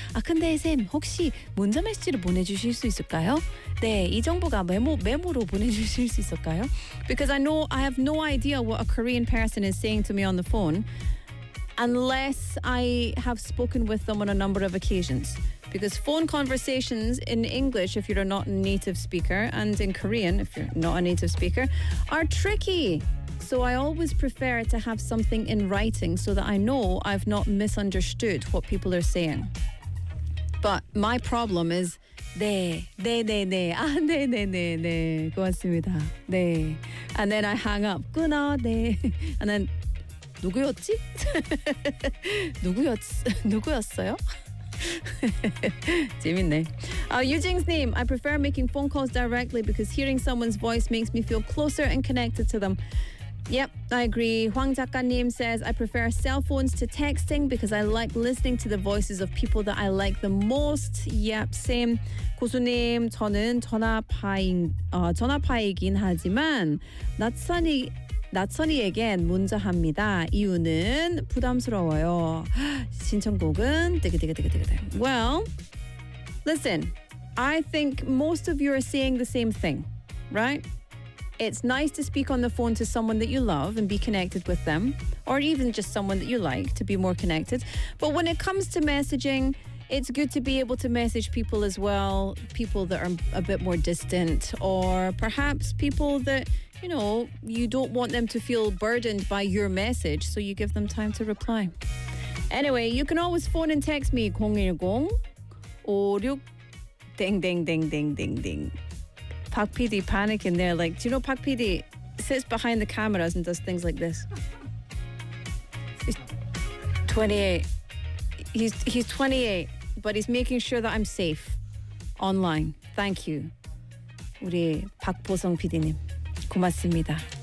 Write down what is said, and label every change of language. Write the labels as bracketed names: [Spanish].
[Korean] 아, 근데 쌤, 혹시 문자 메시지를 보내주실 수 있을까요? 네, 이 정보가 메모로 보내주실 수 있을까요? [English] Because I know, I have no idea what a Korean person is saying to me on the phone unless I have spoken with them on a number of occasions. Because phone conversations in English, if you're not a native speaker, and in Korean, if you're not a native speaker, are tricky. So I always prefer to have something in writing so that I know I've not misunderstood what people are saying. But my problem is, [Korean] 네, 네, 네, 네, 아, 네, 네, 네, 네, 고맙습니다, 네. [English] And then I hang up, [Korean] 구나, 네. [English] And then, [Korean] 누구였지? 누구였어요? 재밌네. [English] Eugene's name. I prefer making phone calls directly because hearing someone's voice makes me feel closer and connected to them. Yep, I agree. Hwang 작가님 says, I prefer cell phones to texting because I like listening to the voices of people that I like the most. Yep, same. [Korean] 고수님, 저는 전화파이긴 하지만 낯선이에겐 문자합니다. 이유는 부담스러워요. 신청곡은 뜨기뜨기뜨기뜨기. [English] Well, listen, I think most of you are saying the same thing, right? It's nice to speak on the phone to someone that you love and be connected with them, or even just someone that you like to be more connected. But when it comes to messaging, it's good to be able to message people as well, people that are a bit more distant, or perhaps people that, you know, you don't want them to feel burdened by your message, so you give them time to reply. Anyway, you can always phone and text me 010-56 ding ding ding ding ding ding. Park PD panicking there, like, do you know Park PD sits behind the cameras and does things like this? He's 28. He's 28, but he's making sure that I'm safe online. Thank you. [Korean] 우리 박보성 PD님, 고맙습니다.